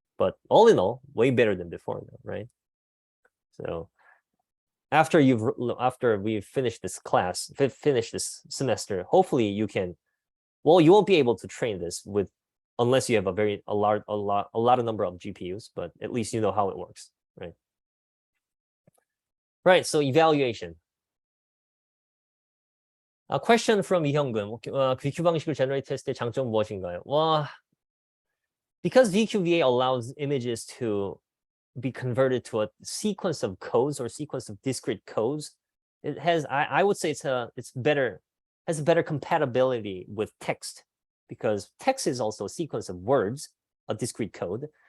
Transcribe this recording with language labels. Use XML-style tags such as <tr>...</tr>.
<en>But all in all, way better than before, right? So after we've finished this semester, hopefully you won't be able to train this unless you have a lot of number of GPUs, but at least you know how it works, right? Right, so evaluation. A question from 이형근.</en> <ko>VQ 방식을</ko> <en>generate test</en> <ko>의 장점 무엇인가요?</ko> <en>Because VQVA allows images to be converted to a sequence of codes or sequence of discrete codes, it has, I would say has better compatibility with text, because text is also a sequence of words, a discrete code.</en>